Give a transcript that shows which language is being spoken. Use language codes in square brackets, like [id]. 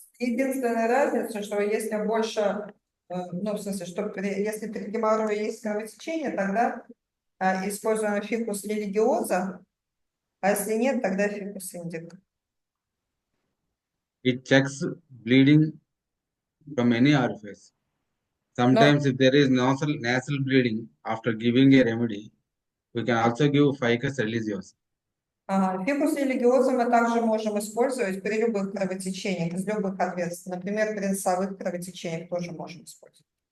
[ru] Единственная разница, что если больше, ну, в смысле, что если при геморрое есть кровотечение, тогда используем фикус религиоза, а если нет, тогда фикус индика. [en] it checks bleeding from any orifice. Sometimes if there is nasal bleeding after giving a remedy, we can also give Ficus religiosa. [ru] Фикус религиоза мы также можем использовать при любых кровотечениях, из любых отверстий. Например, при носовых кровотечениях тоже можем использовать.